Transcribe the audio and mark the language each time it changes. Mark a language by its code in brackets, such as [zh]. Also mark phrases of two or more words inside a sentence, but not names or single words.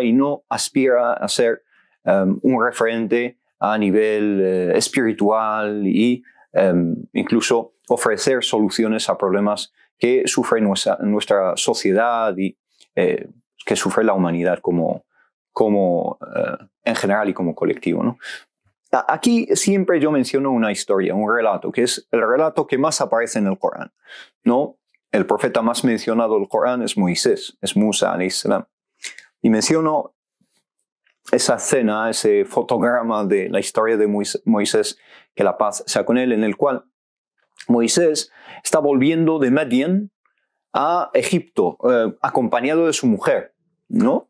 [es] Y no aspira a ser un referente a nivel espiritual y incluso ofrecer soluciones a problemas que sufre nuestra sociedad y que sufre la humanidad como en general y como colectivo, ¿no? aquí siempre yo menciono una historia, un relato, que es el relato que más aparece en el Corán, ¿no? El profeta más mencionado del Corán es Moisés, es Musa, [ar] عليه السلام. [es] Y menciono esa escena, ese fotograma de la historia de Moisés, que la paz sea con él, en el cual Moisés está volviendo de Madián a Egipto, acompañado de su mujer, ¿no?